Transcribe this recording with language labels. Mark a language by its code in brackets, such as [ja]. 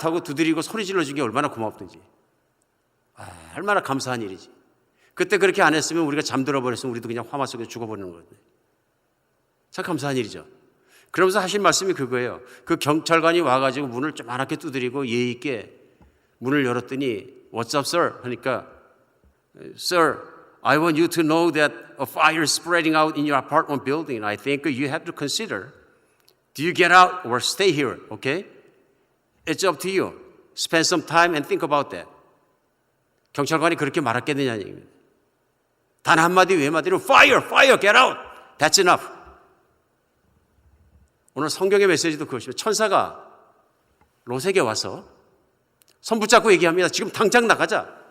[ko] 하고 두드리고 소리 질러준 게 얼마나 고맙든지. 얼마나 감사한 일이지. 그때 그렇게 안 했으면 우리가 잠들어 버렸으면 우리도 그냥 화마 속에 죽어버리는 거거든요. 참 감사한 일이죠. 그러면서 하신 말씀이 그거예요. 그 경찰관이 와가지고 문을 조그맣게 두드리고 예의 있게 문을 열었더니 [en] What's up, sir? [ko] 하니까 [en] Sir, I want you to know that a fire is spreading out in your apartment building. I think you have to consider Do you get out or stay here? Okay? It's up to you. Spend some time and think about that. [ko] 경찰관이 그렇게 말했겠느냐는 얘기입니다. 단 한마디 외마디로 Fire! [en] Fire! Get out! That's enough. [ko] 오늘 성경의 메시지도 그것입니다. 천사가 롯에게 와서 손 붙잡고 얘기합니다. 지금 당장 나가자.